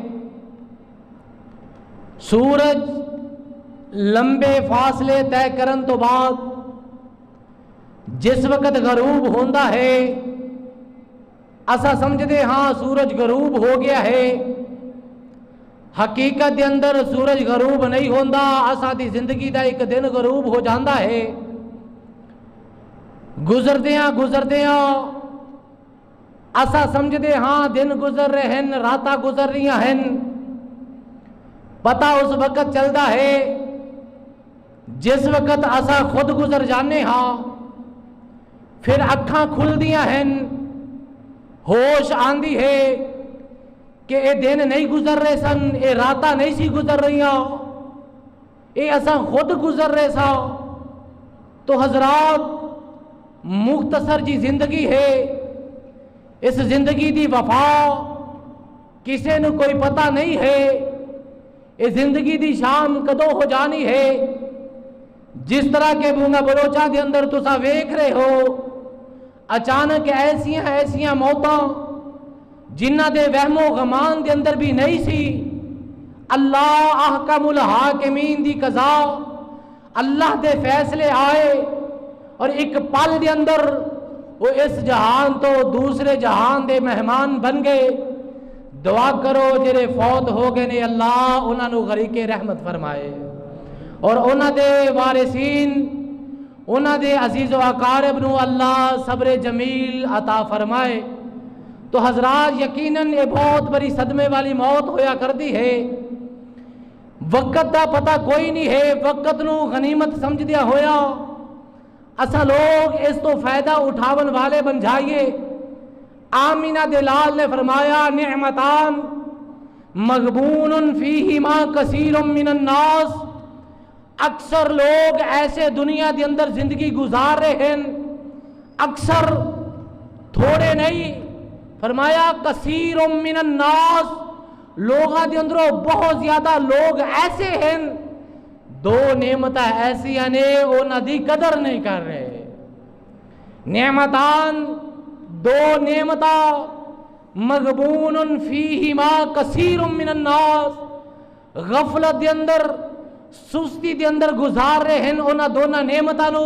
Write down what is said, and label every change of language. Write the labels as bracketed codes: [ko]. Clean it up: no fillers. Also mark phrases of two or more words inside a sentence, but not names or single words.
[pa] سورج لمبے فاصلے طے کرن تو بعد جس وقت غروب ہوندا ہے اسا سمجھدے ہاں سورج غروب ہو گیا ہے، حقیقت دے اندر سورج غروب نہیں ہوندا، اسا دی زندگی دا ایک دن غروب ہو جاندا ہے۔ گزردیاں اسا سمجھدے ہاں دن گزر رہے ہیں، راتاں گزر رہی ہیں، پتہ اس وقت چلتا ہے جس وقت اسا خود گزر جانے ہاں، پھر اکھاں کھل دیاں ہیں، ہوش آندی ہے کہ اے دن نہیں گزر رہے سن، اے راتاں نہیں سی گزر رہیاں، اے اساں خود گزر رہے سا۔ تو حضرات مختصر جی زندگی ہے، اس زندگی دی وفا کسے نو کوئی پتہ نہیں ہے، اس زندگی دی شام کدو ہو جانی ہے۔ جس طرح کے بونگا بلوچا دے اندر تسا ویکھ رہے ہو، اچانک ایسیاں موتاں جنہ دے وہم و غمان دے اندر بھی نہیں سی۔ اللہ احکم الحاکمین دی قضا، اللہ دے فیصلے آئے اور ایک پل دے اندر وہ اس جہان تو دوسرے جہان دے مہمان بن گئے۔ دعا کرو جڑے فوت ہو گئے نے اللہ انہاں نو غریق رحمت فرمائے، اور انہاں دے وارثین، انہاں دے عزیز و اقارب نو اللہ صبر جمیل عطا فرمائے۔ [ur] تو حضرات یقیناً یہ بہت بڑی صدمے والی موت ہویا کرتی ہے۔ [pa] وقت دا پتہ کوئی نہیں ہے، وقت نو غنیمت سمجھ دیا ہویا۔ اسا لوگ اس تو فائدہ اٹھاون والے بن جائیے۔ آمینہ دلال نے فرمایا [ar] نعمتان مغبون فیہما کثیر من الناس، [pa] اکثر لوگ ایسے دنیا دے اندر زندگی گزار رہے ہیں، اکثر تھوڑے نہیں، فرمایا [ar] کثیر من الناس، [pa] لوگاں دے اندروں بہت زیادہ لوگ ایسے ہیں دو نعمتیں ایسی ہیں انہاں دی قدر نہیں کر رہے۔ نعمتان، دو نعمتاں [ar] مغبون فیہما کثیر من الناس، [pa] غفلت دے اندر، سستی دے اندر گزار رہے ہیں انہاں دونوں نعمتاں نو۔